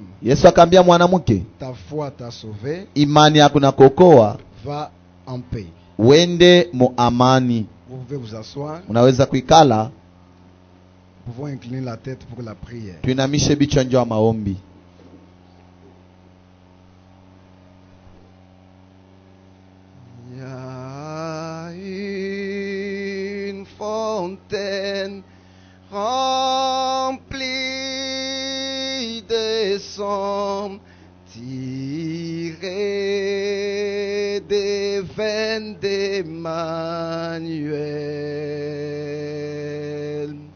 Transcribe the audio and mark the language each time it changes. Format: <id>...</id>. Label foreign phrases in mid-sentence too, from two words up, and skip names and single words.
<sw>Yesu akaambia mwanamke,</sw> <fr>ta foi t'a sauvé,</fr> <sw>imani yako inakuokoa,</sw> <fr>va en paix.</fr> <sw>Wende mu amani.</sw> <fr>Vous pouvez vous asseoir.</fr> <sw>Unaweza kuikala.</sw> <fr>pouvons incliner la tête pour la prière.</fr> <sw>Tuinamishe vichwa njoo maombi.</sw> <fr>Il y a une fontaine remplie de sang tirée des veines d'Emmanuel.</fr>